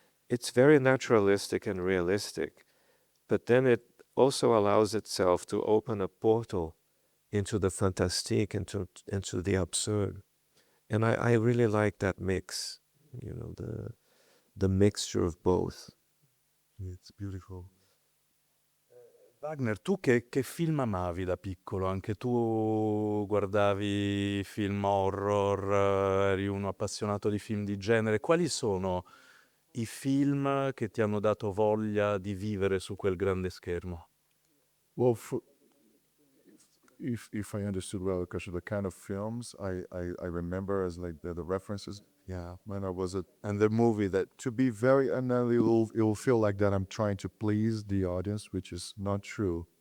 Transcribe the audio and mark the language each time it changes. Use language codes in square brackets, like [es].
[en] It's very naturalistic and realistic, but then it also allows itself to open a portal into the fantastique, into the absurd. And I really like that mix, the mixture of both. It's beautiful. [it] Wagner, tu che film amavi da piccolo? Anche tu guardavi film horror, eri uno appassionato di film di genere. Quali sono i film che ti hanno dato voglia di vivere su quel grande schermo? [en] Well, if I understood well the question, the kind of films I remember as like the references. Yeah, when I was and the movie that to be very, and then it will feel like that I'm trying to please the audience, which is not true.